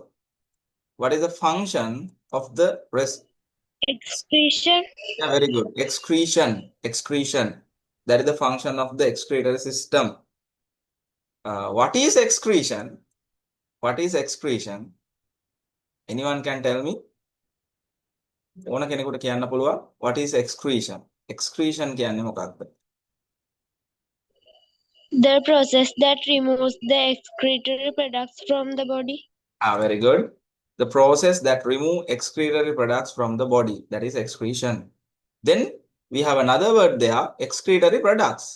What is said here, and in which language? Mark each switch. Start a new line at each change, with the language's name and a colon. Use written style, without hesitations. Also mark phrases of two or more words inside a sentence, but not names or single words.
English: What is the function of the rest? Excretion. Yeah, very good. Excretion. Excretion. That is the function of the excretory system. What is excretion? What is excretion? Anyone can tell me?
Sinhala: ඕන කෙනෙකුට කියන්න පුළුවන්.
English: What is excretion?
Sinhala: Excretion කියන්නේ මොකක්ද?
English: The process that removes the excretory products from the body. Very good. The process that remove excretory products from the body. That is excretion. Then we have another word there, excretory products.